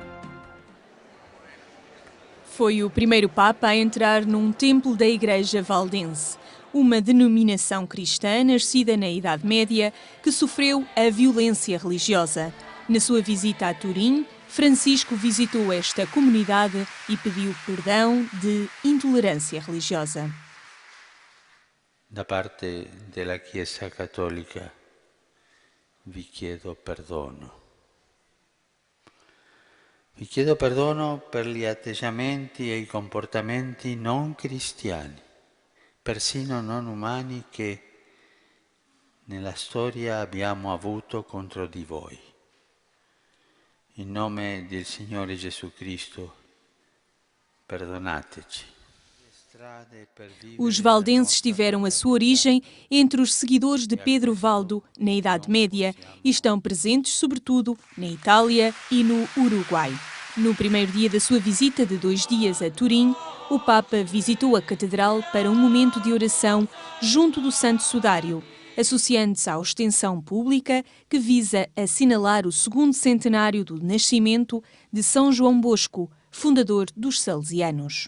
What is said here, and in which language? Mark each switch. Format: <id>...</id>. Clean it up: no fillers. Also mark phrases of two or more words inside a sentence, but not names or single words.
<pt>Foi o primeiro Papa a entrar num templo da Igreja Valdense, uma denominação cristã nascida na Idade Média que sofreu a violência religiosa. Na sua visita a Turim, Francisco visitou esta comunidade e pediu perdão de intolerância religiosa.</pt> <it>Da parte della Chiesa Cattolica vi chiedo perdono. Vi chiedo perdono per gli atteggiamenti e i comportamenti non cristiani, persino non umani, che nella storia abbiamo avuto contro di voi. In nome del Signore Gesù Cristo, perdonateci.</it> <pt>Os valdenses tiveram a sua origem entre os seguidores de Pedro Valdo na Idade Média e estão presentes sobretudo na Itália e no Uruguai. No primeiro dia da sua visita de 2 dias a Turim, o Papa visitou a Catedral para um momento de oração junto do Santo Sudário, associando-se à ostensión pública que visa assinalar o 2º centenário do nascimento de São João Bosco, fundador dos Salesianos.</pt>